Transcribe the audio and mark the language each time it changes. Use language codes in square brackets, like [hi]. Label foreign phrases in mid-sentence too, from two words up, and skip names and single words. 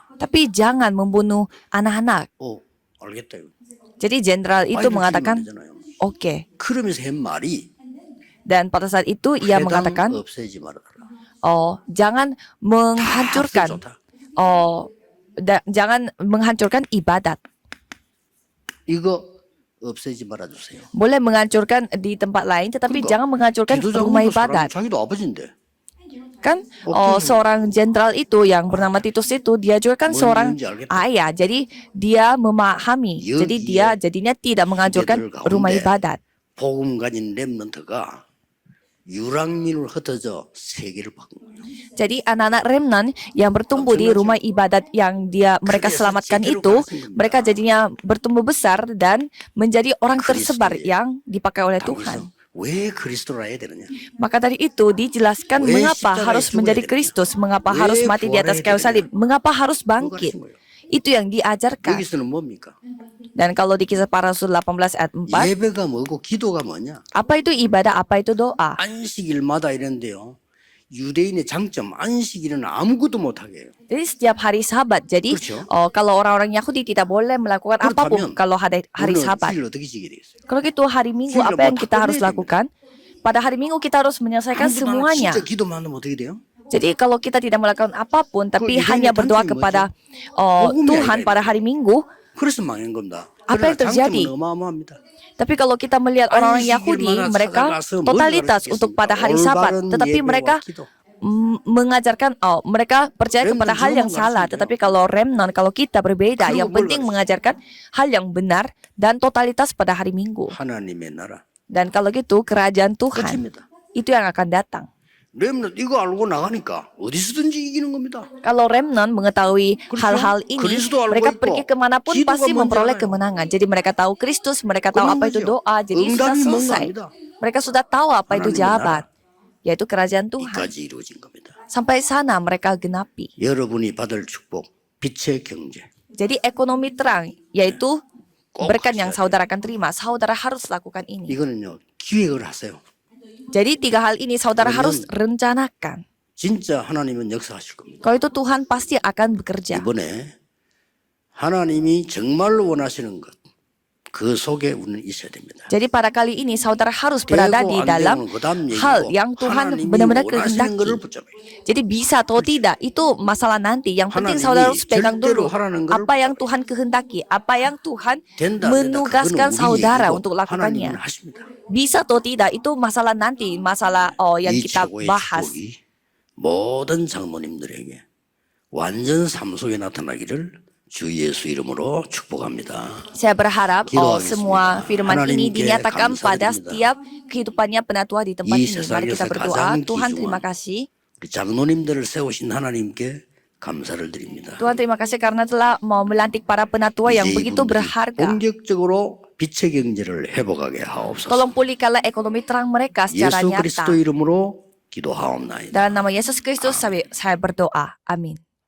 [id] jangan membunuh anak-anak. [ko] 알겠다. [id] Jadi jenderal itu [ko] 아이들 [id] mengatakan, [ko] 죽이면 안 되잖아요. [id] oke. [ko] 그러면서 한 말이 [id] Dan pada saat itu ia [ko] 회당 [id] mengatakan, [ko] 없애지 말아라. [id] jangan menghancurkan, [ko] 좋다. [id] jangan menghancurkan ibadat. [ko] 이거 없애지 말아주세요. [id] Boleh menghancurkan di tempat lain, tetapi [ko] 그러니까 [id] jangan menghancurkan rumah [ko] 기도자금도 [id] ibadat. [ko] 자기도 아버지인데. [id] Kan seorang jenderal itu yang bernama Titus itu dia juga kan [ko] 뭔 [id] seorang [ko] 이유인지 알겠다. [id] ayah. Jadi dia memahami. [ko] 여기에 [id] Jadi dia jadinya tidak menghancurkan [ko] 시대들 [id] rumah [ko] 가운데 [id] ibadat. [ko] 복음 가진 렘넌트가 유랑민으로 흩어져 세계를 바꾼 거예요. [id] Jadi anak-anak remnant yang bertumbuh di rumah ibadat yang mereka selamatkan itu, mereka jadinya bertumbuh besar dan menjadi orang tersebar yang dipakai oleh Tuhan. [ko] 왜 그리스도라 해야 되느냐? [id] Maka dari itu dijelaskan mengapa harus menjadi Kristus, mengapa harus mati di atas kayu salib, mengapa harus bangkit. Itu yang diajarkan. [ko] 여기서는 뭡니까? [id] Dan kalau di Kisah Para Rasul 18 ayat 4, [ko] 예배가 뭐고 기도가 뭐냐? [id] apa itu ibadah, apa itu doa? [ko] 안식일마다 이랬는데요. 유대인의 장점 안식일은 아무것도 못하게 해요. [id] Jadi setiap hari Sabat. Jadi [ko] 그렇죠. [id] kalau orang-orang Yahudi tidak boleh melakukan apapun [ko] 그렇다면 [id] kalau hari [ko] 우리는 [id] Sabat. [ko] 주일 어떻게 지게 되겠어요? [id] Kalau gitu hari Minggu [ko] 주일날 [id] apa [ko] 뭐 [id] yang [ko] 다 [id] kita harus [ko] 끝내야 됩니다. [id] lakukan? Pada hari Minggu kita harus menyelesaikan [ko] 아무것도 안 하고 [id] semuanya. [ko] 진짜 기도만 하면 어떻게 돼요? [id] Jadi kalau kita tidak melakukan apapun tapi [ko] 이거의 [id] hanya berdoa [ko] 단점이 [id] kepada [ko] 복음이 [id] Tuhan [ko] 아니라 [id] pada hari Minggu, [ko] 그래서 망한 겁니다. [id] apa yang [ko] 그러나 [id] terjadi? [ko] 장점은 어마어마합니다. [id] Tapi kalau kita melihat orang-orang Yahudi, [ko] 안식일마다 [id] mereka [ko] 찾아가서 뭘 [id] totalitas [ko] 가르치겠습니까? [id] untuk pada hari Sabat, [ko] 올바른 [id] tetapi [ko] 예배와 [id] mereka [ko] 기도. [id] mengajarkan, mereka percaya Remnant kepada hal yang juga salah. nggak Tetapi kalau remnant, kalau kita berbeda, [ko] 그리고 [id] yang [ko] 뭘 [id] penting [ko] 가르치죠? [id] mengajarkan hal yang benar dan totalitas pada hari Minggu. [ko] 하나님의 나라 [id] Dan kalau gitu kerajaan Tuhan [ko] 끝입니다. [id] itu yang akan datang. [ko] 렘넌 이거 알고 나가니까 어디서든지 이기는 겁니다. [id] Kalau remnant mengetahui [ko] 그렇죠? [id] hal-hal ini, [ko] 그리스도 알고 [id] mereka [ko] 있고, [id] pergi kemanapun [ko] 기도가 [id] pasti [ko] 뭔지 [id] memperoleh [ko] 알아요. [id] kemenangan. Jadi mereka tahu Kristus, mereka tahu [ko] 끝난 [id] apa itu [ko] 거죠. [id] doa, jadi sudah [ko] 응답이 뭔가 [id] selesai. [ko] 압니다. [id] Mereka sudah tahu apa itu [ko] 하나님의 [id] jawaban, yaitu kerajaan Tuhan. [ko] 이까지 이루어진 겁니다. [id] Sampai sana mereka genapi. [ko] 여러분이 받을 축복, 빛의 경제. [id] Jadi ekonomi terang, yaitu [ko] 꼭 [id] berkat yang [ko] 하셔야 [id] saudara akan terima. Saudara harus lakukan ini. [ko] 이거는요 기획을 하세요. [id] Jadi 3 hal ini saudara [ko] 그러면 [id] harus rencanakan. [ko] 진짜 하나님은 역사하실 겁니다. [id] Kalau itu Tuhan pasti akan bekerja. [ko] 이번에 하나님이 정말로 원하시는 것, 그 속에 우리는 있어야 됩니다. [id] Jadi pada kali ini saudara harus berada [ko] 되고 [id] di [ko] 안 [id] dalam [ko] 되고는 그다음 [id] hal [ko] 얘기고 [id] yang Tuhan [ko] 하나님이 [id] benar-benar [ko] 원하시는 거를 [id] kehendaki. [ko] 붙잡아요. [id] Jadi bisa atau tidak itu masalah nanti. Yang penting [ko] 하나님이 [id] saudara harus pegang [ko] 절대로 [id] dulu [ko] 하라는 거를 [id] apa yang Tuhan kehendaki, apa yang Tuhan [ko] 된다 안 된다 [id] menugaskan [ko] 그거는 우리 [id] saudara [ko] 얘기고 [id] untuk [ko] 하나님은 [id] lakukannya. [ko] 하십니다. [id] Bisa atau tidak itu masalah nanti, masalah yang [ko] 이 [id] kita [ko] 최고의 [id] bahas. [ko] 축복이 모든 장로님들에게 완전 삶 속에 나타나기를 주 예수 이름으로 축복합니다. [id] Saya berharap [ko] 기도하겠습니다. [id] semua firman ini [ko] 하나님께 [id] dinyatakan pada [ko] 감사드립니다. [id] setiap kehidupannya penatua di tempat [ko] 이 [id] ini. Mari [ko] 세상에서 [id] kita berdoa. [ko] 가장 [id] Tuhan [ko] 귀중한 [id] terima kasih. [ko] 우리 장로님들을 세우신 하나님께 감사를 드립니다. [id] Tuhan terima kasih karena telah mau melantik para penatua yang [ko] 이제 [id] begitu [ko] 이분들이 [id] berharga. [ko] 본격적으로 빛의 경제를 회복하게 하옵소서. [id] Tolong pulihkanlah ekonomi terang mereka secara [ko] 예수 [id] nyata. [ko] 그리스도 이름으로 기도하옵나이다. [id] Dalam nama Yesus Kristus saya berdoa. Amin.